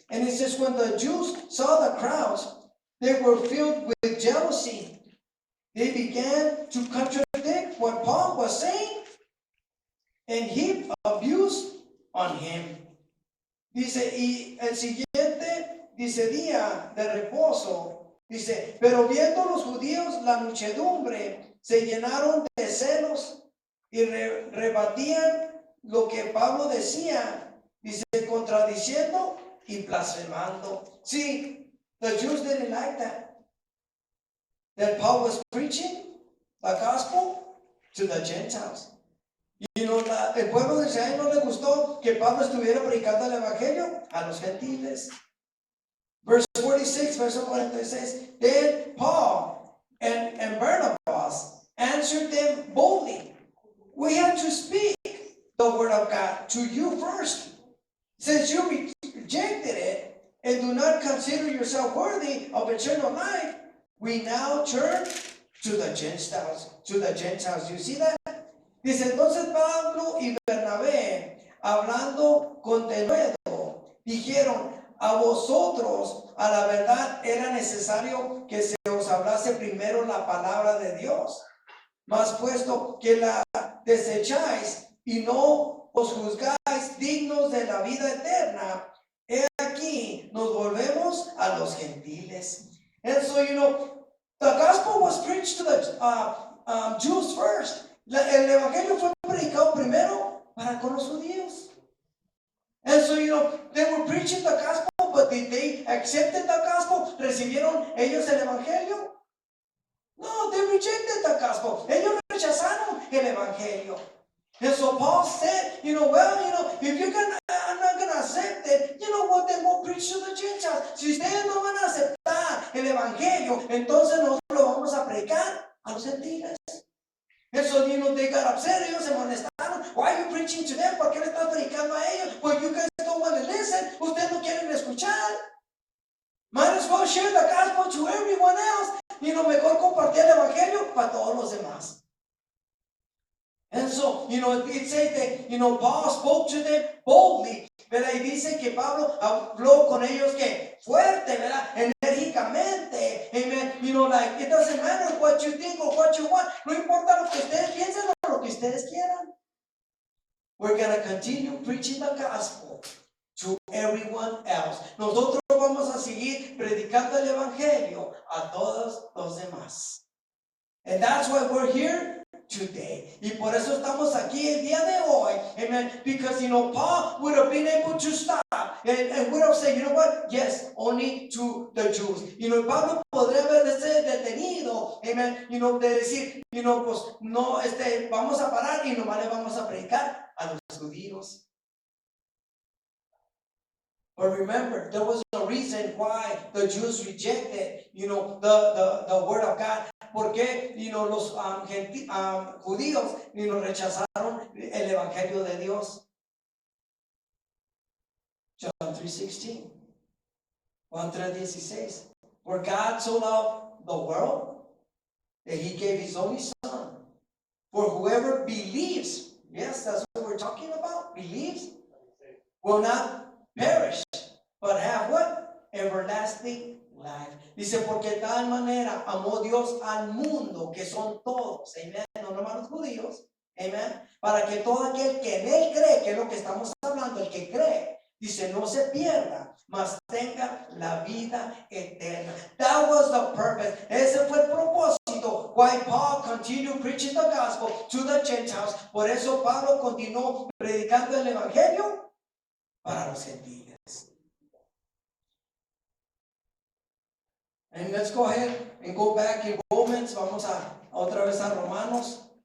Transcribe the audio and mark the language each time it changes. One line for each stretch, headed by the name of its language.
English: And it says, when the Jews saw the crowds, they were filled with jealousy. They began to contradict what Paul was saying and heap abuse on him.
Spanish: Dice, y el siguiente, dice, día de reposo, dice, pero viendo los judíos la muchedumbre, se llenaron de celos y rebatían lo que Pablo decía, dice, contradiciendo y blasfemando.
English: See, the Jews didn't like that Paul was preaching the gospel to the Gentiles. You know,
Spanish: el pueblo de Israel no le gustó que Pablo estuviera predicando el evangelio a los gentiles.
English: Verse 46,
Spanish: verso 46.
English: Then Paul and Barnabas answered them boldly. We have to speak the word of God to you first. Since you rejected it and do not consider yourself worthy of eternal life, we now turn to the Gentiles. To the Gentiles. You see that?
Spanish: Dice, entonces Pablo y Bernabé, hablando con denuedo, dijeron, a vosotros, a la verdad, era necesario que se os hablase primero la palabra de Dios. Mas puesto que la desecháis y no os juzgáis dignos de la vida eterna, he aquí nos volvemos a los gentiles.
English: And so, you know, the gospel was preached to the Jews first.
Spanish: El evangelio fue predicado primero para con los judíos.
English: And so, you know, they were preaching the gospel, but did they accept the gospel?
Spanish: ¿Recibieron ellos el evangelio?
English: No, they rejected the gospel.
Spanish: Ellos rechazaron el evangelio.
English: And so Paul said, you know, well, you know, if you're not going to accept it, you know what, then we'll preach to the Gentiles.
Spanish: Si ustedes no van a aceptar el evangelio, entonces nosotros lo vamos a predicar a los gentiles.
English: And so, you know, they got upset,
Spanish: ellos se molestaron.
English: Why are you preaching to them?
Spanish: ¿Por qué le estás predicando a ellos?
English: Well, you guys don't want to listen.
Spanish: Ustedes no quieren escuchar.
English: Might as well share the gospel to everyone else. You know,
Spanish: mejor compartir el evangelio para todos los demás.
English: And so, you know, it says that, you know, Paul spoke to them boldly.
Spanish: ¿Verdad? Y dice que Pablo habló con ellos que fuerte, ¿verdad? Enérgicamente. Amen.
English: You know, like, it doesn't matter what you think or what you want.
Spanish: No importa lo que ustedes piensen o lo que ustedes quieran.
English: We're going to continue preaching the gospel to everyone else.
Spanish: Nosotros vamos a seguir predicando el evangelio a todos los demás.
English: And that's why we're here today.
Spanish: Y por eso estamos aquí el día de hoy.
English: Amen. Because, you know, Paul would have been able to stop And we don't say, you know what? Yes, only to the Jews.
Spanish: Pablo podría haberse detenido, amen, de decir, pues no, vamos a parar y nomás le vamos a predicar a los judíos.
English: But remember, there was a reason why the Jews rejected, the word of God.
Spanish: ¿Por qué, los judíos, rechazaron el evangelio de Dios?
English: John 3:16.
Spanish: Juan 3:16.
English: For God so loved the world that he gave his only son. For whoever believes, yes, that's what we're talking about, believes, will not perish, but have what? Everlasting life.
Spanish: Dice, porque de tal manera amó Dios al mundo, que son todos, amen, no nomás los judíos, amen, para que todo aquel que en él cree, que es lo que estamos hablando, el que cree, dice, no se pierda, mas tenga la vida eterna.
English: That was the purpose.
Spanish: Ese fue el propósito.
English: Why Paul continued preaching the gospel to the Gentiles.
Spanish: Por eso Pablo continuó predicando el evangelio para los gentiles.
English: And let's go ahead and go back in Romans.
Spanish: Vamos a otra vez a Romanos.